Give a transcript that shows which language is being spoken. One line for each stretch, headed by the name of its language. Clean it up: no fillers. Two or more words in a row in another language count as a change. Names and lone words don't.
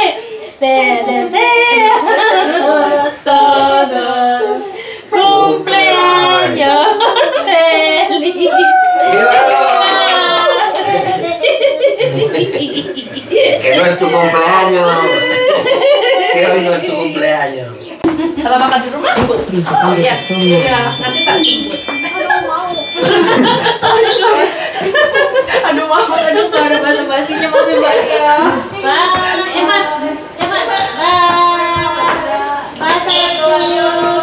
Spanish: Te deseamos todos cumpleaños feliz. Que no es tu cumpleaños. Que hoy no es tu cumpleaños.
Indonesian: Kalau makan di rumah? Oh iya. Ya, nanti tak jemput. aduh maaf, aduh nggak ada basa-basinya maaf ya mbak ya. Bye, Evan. Bye, sayangku.